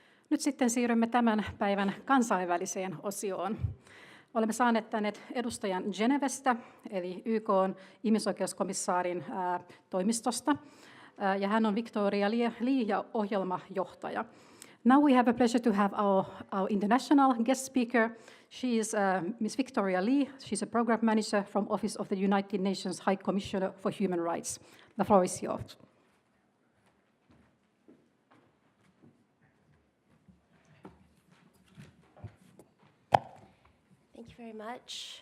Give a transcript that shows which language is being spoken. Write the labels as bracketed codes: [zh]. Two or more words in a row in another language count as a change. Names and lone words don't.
[fi] Nyt sitten siirrymme tämän päivän kansainväliseen osioon. Olemme saaneet tänne edustajan Genevestä, eli YK:n ihmisoikeuskomissaarin toimistosta, ja hän on Victoria Lee ja ohjelmajohtaja. [en] Now we have a pleasure to have our international guest speaker. She is Miss Victoria Lee. She's a program manager from Office of the United Nations High Commissioner for Human Rights. The floor is yours. Thank you very much.